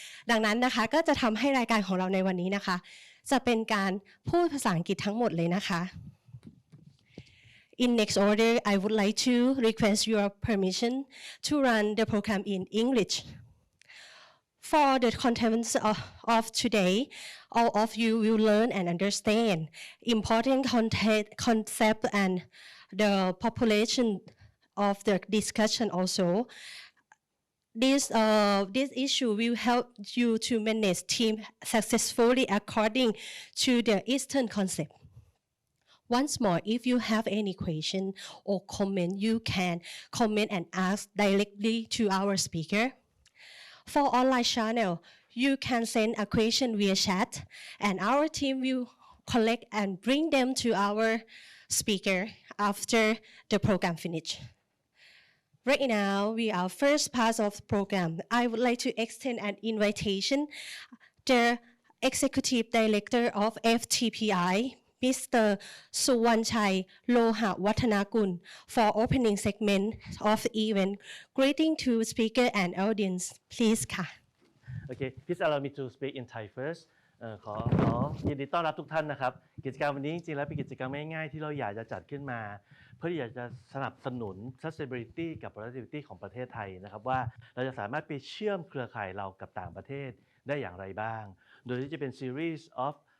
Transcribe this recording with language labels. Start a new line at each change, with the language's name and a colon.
Thai: ดังนั้นนะคะก็จะทำให้รายการของเราในวันนี้นะคะจะเป็นการพูดภาษาอังกฤษทั้งหมดเลยนะคะ
English: In next order I would like to request your permission to run the program in English.For the contents of today, all of you will learn and understand important concept and the population of the discussion also. This issue will help you to manage team successfully according to the Eastern concept. Once more, if you have any question or comment, you can comment and ask directly to our speaker.For online channel, you can send a question via chat, and our team will collect and bring them to our speaker after the program finish. Right now, we are first part of the program. I would like to extend an invitation. The Executive Director of FTPI, Mr. Suwanchai Lohawattanagun, for opening segment of the event. Greeting to speaker and audience, please ค่ะ Okay, please allow me to speak in Thai first.
Thai: ขอยินดีต้อนรับทุกท่านนะครับกิจกรรมวันนี้จริงๆแล้วเป็นกิจกรรมง่ายๆที่เราอยากจะจัดขึ้นมาเพื่อที่อยากจะสนับสนุน sustainability กับ productivity ของประเทศไทยนะครับว่าเราจะสามารถไปเชื่อมเครือข่ายเรากับต่างประเทศได้อย่างไรบ้างโดยที่จะเป็น
English: series of